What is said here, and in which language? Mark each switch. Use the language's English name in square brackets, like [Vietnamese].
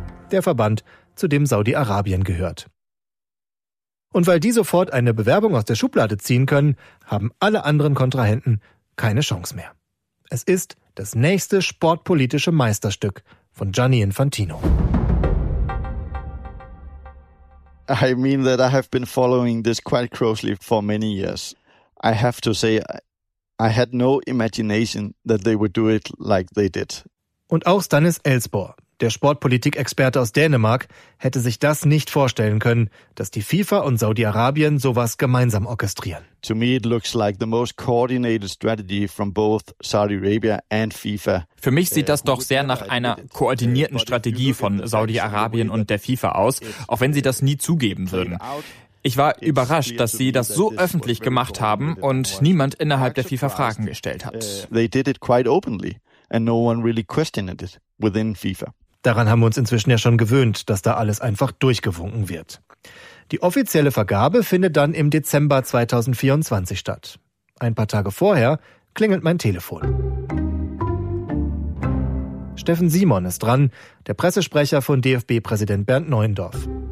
[German] Der Verband, zu dem Saudi-Arabien gehört. Und weil die sofort eine Bewerbung aus der Schublade ziehen können, haben alle anderen Kontrahenten keine Chance mehr. Es ist das nächste sportpolitische Meisterstück von Gianni Infantino. [English] I mean that I have been following this quite closely for many years. I have to say, I had no imagination that they would do it like they did. [German] Und auch Stannis Elsborg, der Sportpolitik-Experte aus Dänemark, hätte sich das nicht vorstellen können, dass die FIFA und Saudi-Arabien sowas gemeinsam orchestrieren. [English] To me it looks like the most coordinated strategy from both Saudi Arabia and FIFA. [German] Für mich sieht das doch sehr nach einer koordinierten Strategie von Saudi-Arabien und der FIFA aus, auch wenn sie das nie zugeben würden. Ich war überrascht, dass sie das so öffentlich gemacht haben und niemand innerhalb der FIFA Fragen gestellt hat. [English] They did it quite openly. And no one really questioned it within FIFA. [German] Daran haben wir uns inzwischen ja schon gewöhnt, dass da alles einfach durchgewunken wird. Die offizielle Vergabe findet dann im Dezember 2024 statt. Ein paar Tage vorher klingelt mein Telefon. Steffen Simon ist dran, der Pressesprecher von DFB-Präsident Bernd Neuendorf.